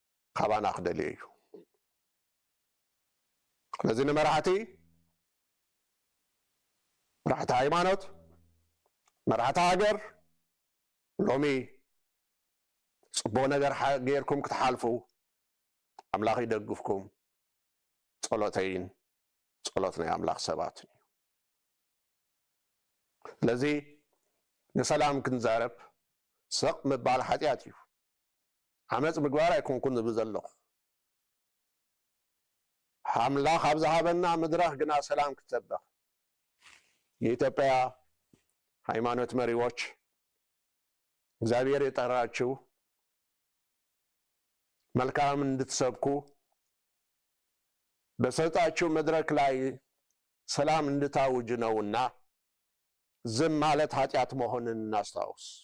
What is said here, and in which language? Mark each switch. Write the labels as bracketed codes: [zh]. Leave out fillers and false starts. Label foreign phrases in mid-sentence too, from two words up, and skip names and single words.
[ti] ካባና ክደልዮ እዩ ስለዚ ንመራሕቲ ሃይማኖት መራሕቲ ሃገር ሎሚ ጽቡቕ ነገር ጌርኩም ክትሓልፉ ኣምላኽ ይደግፍኩም ጸሎተይን ጸሎት ናይ ኣምላኽ ሰባትን እዩ ስለዚ ንሰላም ክንዛረብ ስቕ ምባል ሓጢኣት እዩ ዓመፅ ምግባር ኣይኮንኩን ዝብል ዘለኹ ኣምላኽ ኣብ ዝሃበና ምድራኽ ግና ሰላም ክትሰበኽ [am] የኢትዮጵያ ሃይማኖት መሪዎች እግዚአብሔር የጠራችሁ መልካም እንድትሰብኩ በሰጣችሁ መድረክ ላይ ሰላም እንድታውጅ ነውና ዝም ማለት ኃጢአት መሆንን እናስታውስ